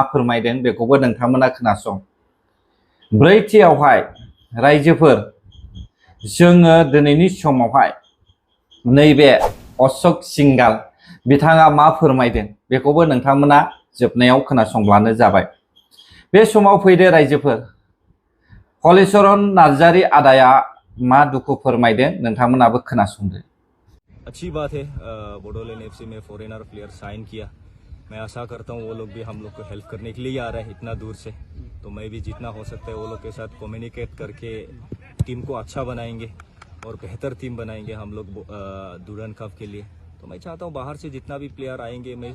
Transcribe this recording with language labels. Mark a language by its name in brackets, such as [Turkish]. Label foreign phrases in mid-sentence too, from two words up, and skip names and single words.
[Bodo] फोरमायदों बेखौबो नोंथांमोना खोनासं ब्रैथियावहाय रायजोफोर जोङो दिनैनि समावहाय नैबे अशोक सिंगाल बिथाङा मा फोरमायदों बेखौबो नोंथांमोना जोबनायाव खोनासंब्लानो जाबाय बे समाव फैदो रायजोफोर हलिचरन नार्जारी आदाया मा दुखु फोरमायदों नोंथांमोनाबो खोनासंदो [Hindi] अच्छी बात है बोडोलैंड एफसी में [English] foreigner player [Hindi] साइन किया मैं आशा करता हूँ वो लोग भी हम लोग को हेल्प करने के लिए ही आ रहे हैं इतना दूर से तो मैं भी जितना हो सकता है वो लोग के साथ कम्युनिकेट करके टीम को अच्छा बनाएंगे और बेहतर टीम बनाएंगे हम लोग दुल्हन कप के लिए तो मैं चाहता हूँ बाहर से जितना भी प्लेयर आएंगे मैं